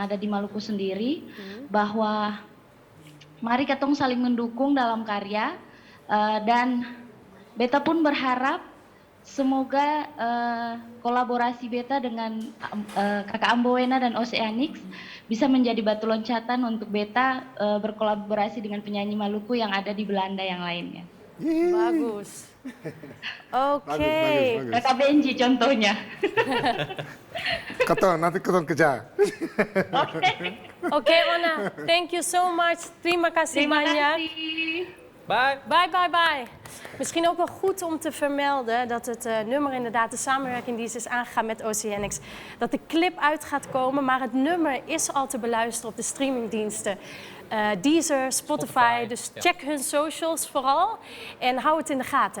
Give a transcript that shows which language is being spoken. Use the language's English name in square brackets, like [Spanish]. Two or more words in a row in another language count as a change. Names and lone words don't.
[Ambonese Malay] ada di Maluku sendiri, bahwa mari ketong saling mendukung dalam karya, dan beta pun berharap semoga kolaborasi beta dengan kakak Ambowena dan Oceanics bisa menjadi batu loncatan untuk beta berkolaborasi dengan penyanyi Maluku yang ada di Belanda yang lainnya. Bagus. Oke. Kakak Benji contohnya. Nanti ketong kejar. Oke, [English] Onna, thank you so much. [Indonesian] Terima kasih banyak. Bye. [Dutch] Misschien ook wel goed om te vermelden dat het nummer inderdaad de samenwerking die is aangegaan met Oceanics, dat de clip uit gaat komen, maar het nummer is al te beluisteren op de streamingdiensten. Deezer, Spotify, dus check hun socials vooral en hou het in de gaten.